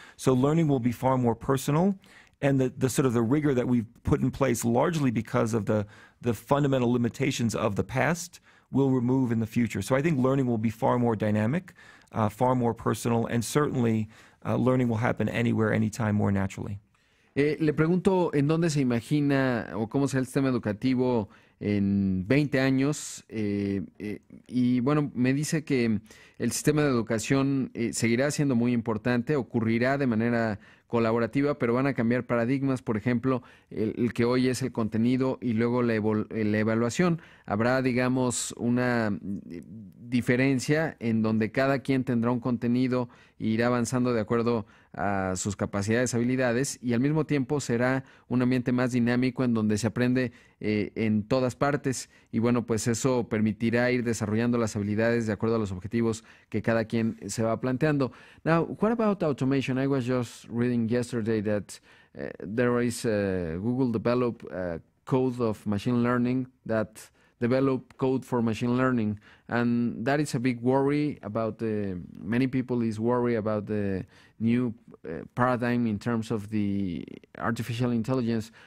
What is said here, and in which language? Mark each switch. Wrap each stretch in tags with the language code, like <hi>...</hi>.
<en>So learning will be far more personal, and the sort of the rigor that we've put in place, largely because of the fundamental limitations of the past, will remove in the future. So I think learning will be far more dynamic, far more personal, and certainly learning will happen anywhere, anytime, more naturally.</en> <es>Le pregunto en dónde se imagina o cómo será el sistema educativo en 20 años y bueno, me dice que el sistema de educación seguirá siendo muy importante, ocurrirá de manera colaborativa, pero van a cambiar paradigmas, por ejemplo, el que hoy es el contenido y luego la evaluación. Habrá, digamos, una diferencia en donde cada quien tendrá un contenido e irá avanzando de acuerdo a sus capacidades, habilidades, y al mismo tiempo será un ambiente más dinámico en donde se aprende en todas partes, y bueno, pues eso permitirá ir desarrollando las habilidades de acuerdo a los objetivos que cada quien se va planteando.</es> <en>Now, what about automation? I was just reading yesterday that there is Google developed code of machine learning that develop code for machine learning, and that is a big worry about many people is worried about the new paradigm in terms of the artificial intelligence.</en>